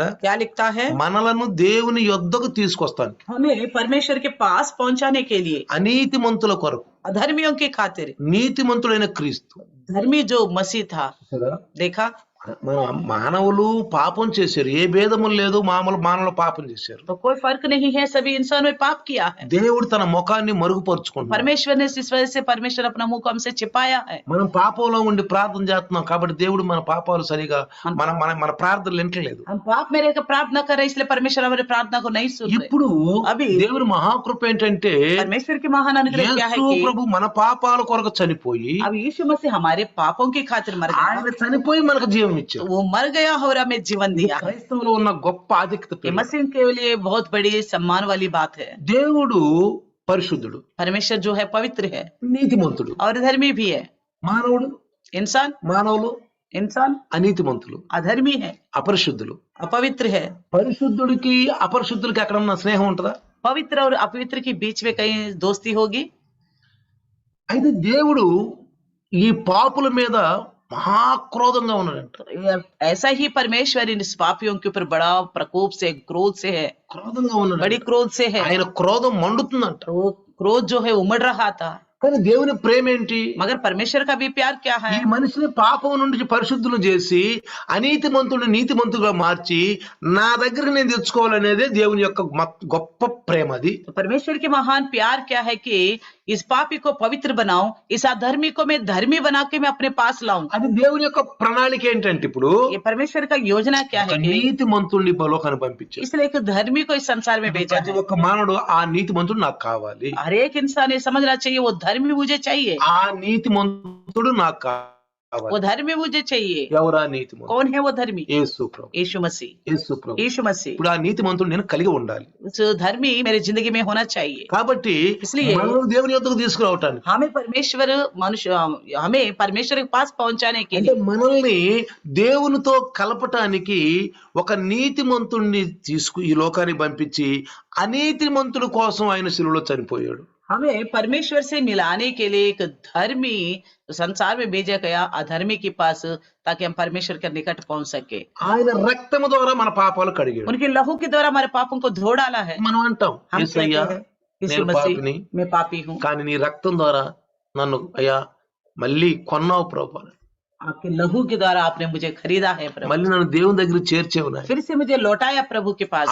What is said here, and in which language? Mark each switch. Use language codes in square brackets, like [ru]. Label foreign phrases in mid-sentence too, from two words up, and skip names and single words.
[hi] क्या लिखता है? [te] మనలను దేవుని యొద్దకు తీసుకొస్తాను [hi] हमें परमेश्वर के पास पहुंचाने के लिए, [te] అనీతిమంతుల కొరకు [hi] अधर्मियों की खातिर [te] నీతిమంతుడైన క్రీస్తు. [hi] धर्मी जो मसीह था। [te] కదా? [hi] देखा, [te] మన మానవులు పాపం చేశారు, ఏ భేదము లేదు, మానవులు పాపం చేశారు. [hi] तो कोई फर्क नहीं है, सभी इंसानों ने पाप किया है। [te] దేవుడు తన ముఖాన్ని మరుగుపరుచుకుంటున్నాడు. [hi] परमेश्वर ने इस वजह से परमेश्वर अपना मुख हमसे छिपाया है। [te] మనం పాపంలో ఉండి ప్రార్థన చేస్తున్నాం కాబట్టి దేవుడు మన పాపాలు సరిగా మన మన మన ప్రార్థనలు వింటలేదు. [hi] हम पाप में रहकर प्रार्थना कर रहे हैं, इसलिए परमेश्वर हमारे प्रार्थना को नहीं सुन रहे। [te] ఇప్పుడు అవి దేవుని మహాకృప ఏంటంటే [hi] परमेश्वर की महान अनुग्रह क्या है [te] యేసు [hi] कि [te] ప్రభు మన పాపాల కొరకు చనిపోయి [hi] अब यीशु मसीह हमारे पापों की खातिर मर गया, [te] ఆయన చనిపోయి మనకు జీవం ఇచ్చాడు. [hi] वो मर गया और हमें जीवन दिया है। [te] క్రైస్తవులో ఉన్న గొప్ప ఆధిక్యత. [hi] ये मसीह के लिए बहुत बड़ी सम्मान वाली बात है। [te] దేవుడు పరిశుద్ధుడు, [hi] परमेश्वर जो है पवित्र है [te] నీతిమంతుడు. [hi] और धर्मी भी है। [te] మానవుడు మానవులు [hi] इंसान [te] అనీతిమంతులు, [hi] अधर्मी है, [te] అపరిశుద్ధులు. [hi] अपवित्र है। [te] పరిశుద్ధుడికి అపరిశుద్ధులకి ఎక్కడన్నా స్నేహం ఉంటుందా? [hi] पवित्र और अपवित्र के बीच में कहीं दोस्ती होगी? [te] అయితే దేవుడు ఈ పాపుల మీద మహాక్రోధంగా ఉన్నాడంట. [hi] ऐसा ही परमेश्वर इन पापियों के ऊपर बड़ा प्रकोप से, क्रोध से है, [te] క్రోధంగా ఉన్నాడు. [hi] बड़ी क्रोध से है। [te] ఆయన క్రోధం మండుతుందంట. [hi] वो क्रोध जो है उमड़ रहा था, [te] కానీ దేవుని ప్రేమ ఏంటి? [hi] मगर परमेश्वर का भी प्यार क्या है? [te] ఈ మనిషిని పాపం నుండి పరిశుద్ధులు చేసి అనీతిమంతుడిని నీతిమంతుడుగా మార్చి నా దగ్గర నేను తెచ్చుకోవాలనేదే దేవుని యొక్క గొప్ప ప్రేమ. అది [hi] तो परमेश्वर के महान प्यार क्या है कि इस पापी को पवित्र बनाऊं, इस अधर्मी को मैं धर्मी बना के मैं अपने पास लाऊं। [te] అది దేవుని యొక్క ప్రణాళిక ఏంటంటే ఇప్పుడు [hi] ये परमेश्वर का योजना क्या है कि [te] నీతిమంతుడిని పరలోకానికి పంపించాడు. [hi] इसलिए एक धर्मी को इस संसार में भेजा [te] ప్రతి [hi] है। [te] ఒక్క మానవుడు ఆ నీతిమంతుడు నాకు కావాలి, [hi] हर एक इंसान ये समझना चाहिए वो धर्मी मुझे चाहिए, [te] ఆ నీతిమంతుడు నాకు కావాలి. [hi] वो धर्मी मुझे चाहिए। [te] ఎవరా నీతిమంతుడు? [hi] कौन है वो धर्मी? [te] యేసు ప్రభు. [hi] यीशु मसीह। [te] యేసు ప్రభు. [hi] यीशु मसीह। [te] ఇప్పుడు ఆ నీతిమంతుడు నేను కలిగి ఉండాలి. [hi] उस धर्मी मेरे जिंदगी में होना चाहिए। [te] కాబట్టి [hi] इसलिए [te] మనల్ని దేవుని యొద్దకు తీసుకురావటానికి, [hi] हमें परमेश्वर हमें परमेश्वर के पास पहुंचाने के [te] అంటే [hi] लिए, [te] మనల్ని దేవునితో కలపటానికి ఒక నీతిమంతుడిని ఈ లోకానికి పంపించి అనీతిమంతుల కోసం ఆయన శిలువలో చనిపోయాడు. [hi] हमें परमेश्वर से मिलाने के लिए एक धर्मी संसार में भेजा गया अधर्मी के पास, ताकि हम परमेश्वर के निकट पहुंच सके। [te] ఆయన రక్తము ద్వారా మన పాపాలు కడిగాడు. [hi] उनके लहू के द्वारा हमारे पापों को धो डाला है। [te] మనం అంటాం, [hi] हम [te] యేసయ్యా [hi] कहते हैं, यीशु [te] నేను [hi] मसीह [te] పాపిని, [hi] मैं पापी हूँ, [te] కానీ నీ రక్తం ద్వారా నన్ను అయ్యా మళ్ళీ కొన్నావు ప్రభు, [hi] आपके लहू के द्वारा आपने मुझे खरीदा है प्रभु, [te] మళ్ళీ నన్ను దేవుని దగ్గర చేర్చేవు నాయన. [hi] फिर से मुझे लौटाया प्रभु के पास।